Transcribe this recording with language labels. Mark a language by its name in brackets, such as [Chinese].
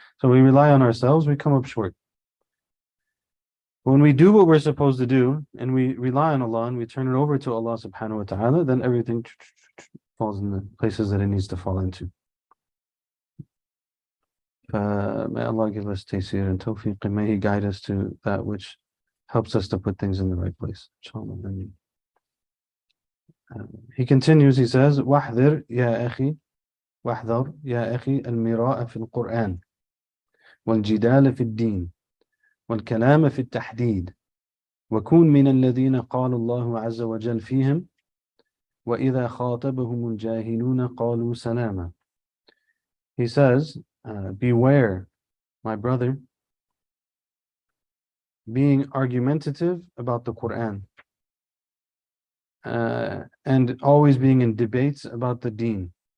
[English] So we rely on ourselves, we come up short. When we do what we're supposed to do and we rely on Allah and we turn it over to Allah subhanahu wa ta'ala, then everything falls in the places that it needs to fall into. May Allah give us taysir and tawfiq, and may He guide us to that which helps us to put things in the right place. Inshallah. He continues, he says, [Arabic] وَاحْذِرْ يَا أَخِي وَاحْذَرْ يَا أَخِي الْمِرَاءَ فِي الْقُرْآنِ وَالْجِدَالَ فِي الدِّينِ والكلام في التحديد وكون من الذين قال الله عز وجل فيهم وإذا خاطبهم الجاهلون قالوا سلاما. [English] He says, beware, my brother, being argumentative about the Quran and always being in debates about the deen